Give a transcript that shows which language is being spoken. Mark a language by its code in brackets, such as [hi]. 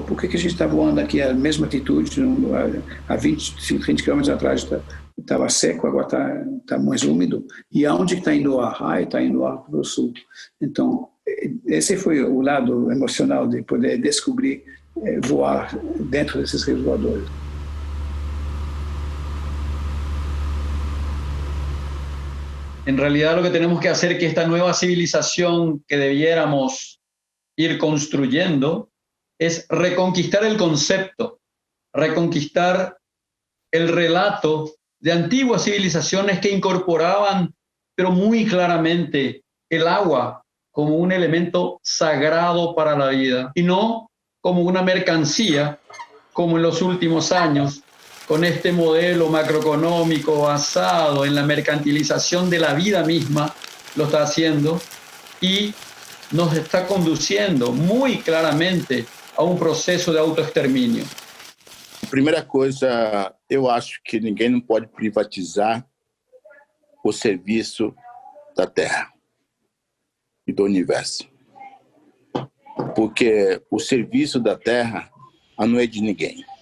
[pt] Por que a gente está voando aqui à mesma altitude, há 20, 30 km atrás estava seco, agora está mais úmido? E aonde está indo o ar? Está indo o ar para o sul. Então, esse foi o lado emocional de poder descobrir voar dentro desses rios voadores. [es] En realidad lo que tenemos que hacer es que esta nueva civilización que debiéramos ir construyendo es reconquistar el concepto, reconquistar el relato de antiguas civilizaciones que incorporaban, pero muy claramente, el agua como un elemento sagrado para la vida y no como una mercancía, como en los últimos años, con este modelo macroeconómico basado en la mercantilización de la vida misma, lo está haciendo y nos está conduciendo muy claramente a [pt] um processo de autoextermínio. Primeira coisa, eu acho que ninguém não pode privatizar o serviço da Terra e do universo. Porque o serviço da Terra não é de ninguém.